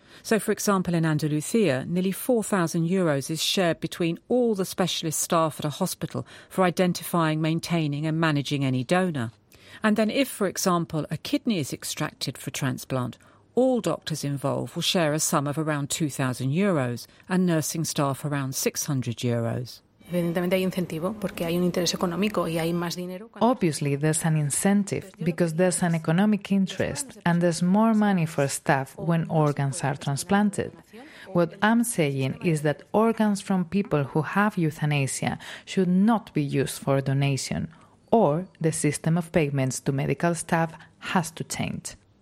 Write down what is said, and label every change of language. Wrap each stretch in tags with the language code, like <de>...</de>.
<en>So, for example, in Andalusia, nearly €4,000 is shared between all the specialist staff at a hospital for identifying, maintaining and managing any donor. And then if, for example, a kidney is extracted for transplant, all doctors involved will share a sum of around €2,000 and nursing staff around €600.</en> <es>Evidentemente hay incentivo porque hay un interés económico y hay más dinero.</es> <en>Obviously, there's an incentive because there's an economic interest and there's more money for staff when organs are transplanted. What I'm saying is that organs from people who have euthanasia should not be used for a donation, or the system of payments to medical staff has to change.</en>